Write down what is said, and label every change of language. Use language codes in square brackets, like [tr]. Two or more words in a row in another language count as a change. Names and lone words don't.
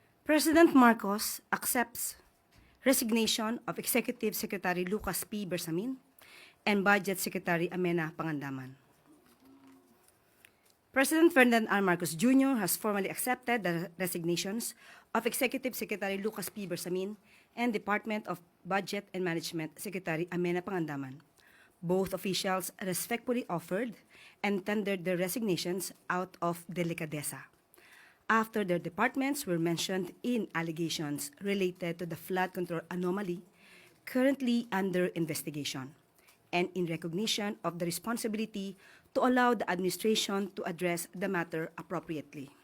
[en] President Marcos accepts resignation of Executive Secretary Lucas Bersamin and Budget Secretary Amenah Pangandaman. President Ferdinand R. Marcos Jr. has formally accepted the resignations of Executive Secretary Lucas Bersamin and Department of Budget and Management Secretary Amenah Pangandaman. Both officials respectfully offered and tendered their resignations out of delicadeza after their departments were mentioned in allegations related to the flood control anomaly currently under investigation, and in recognition of the responsibility to allow the administration to address the matter appropriately.